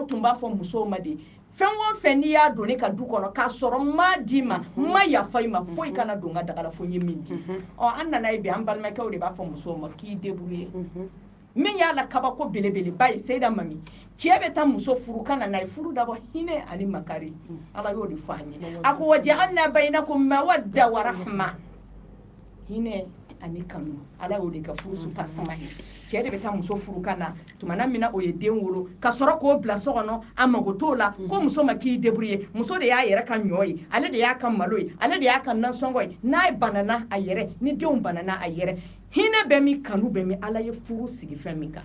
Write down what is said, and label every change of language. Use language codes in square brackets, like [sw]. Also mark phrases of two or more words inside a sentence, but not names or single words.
[bm] tun b'a fɔ musow ma de fɛn o fɛn n'i y'a don ne ka du kɔnɔ k'a sɔrɔ n m'a d'i ma n ma yafa i ma foyi kana don n ka daga la fo n ye min di an nana ye bi an balimakɛw de b'a fɔ musow ma k'i débrouiller min y'a la kabako belebeleba ye seyida mami cɛ bɛ taa muso furu ka na n'a ye furu dabɔ hinɛ ani makari ala y'o de fɔ an ye a ko [ar] وجعلنا بينكم مودة ورحمة [bm] hinɛ ani kanu ala y'o de ka furusu pasama ye cɛ de bɛ taa muso furu ka na tumana min na o ye den wolo ka sɔrɔ k'o bila so kɔnɔ a mago t'o la ko muso ma k'i débrouiller muso de y'a yɛrɛ ka ɲɔ ye ale de y'a ka malo ye ale de y'a ka nasɔngɔ ye n'a banana a yɛrɛ ni denw banana a yɛrɛ hinɛ bɛ min kanu bɛ min ala ye furu sigi fɛn min kan